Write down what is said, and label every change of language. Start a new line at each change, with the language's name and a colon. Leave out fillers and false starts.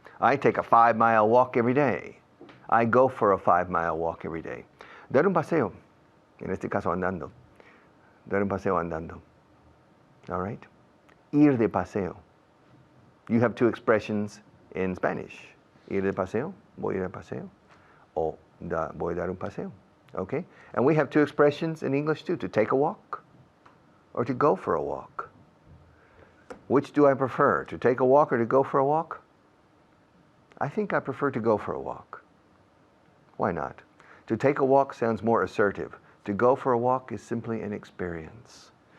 English: I take a 5-mile walk every day. I go for a 5-mile walk every day.
Spanish: Dar un paseo. En este caso andando. Dar un paseo andando.
English: All right?
Spanish: Ir de paseo.
English: You have 2 expressions in Spanish.
Spanish: Ir de paseo, voy a ir de paseo, o voy a dar un paseo.
English: Okay? And we have 2 expressions in English too, to take a walk or to go for a walk. Which do I prefer, to take a walk or to go for a walk? I think I prefer to go for a walk. Why not? To take a walk sounds more assertive. To go for a walk is simply an experience.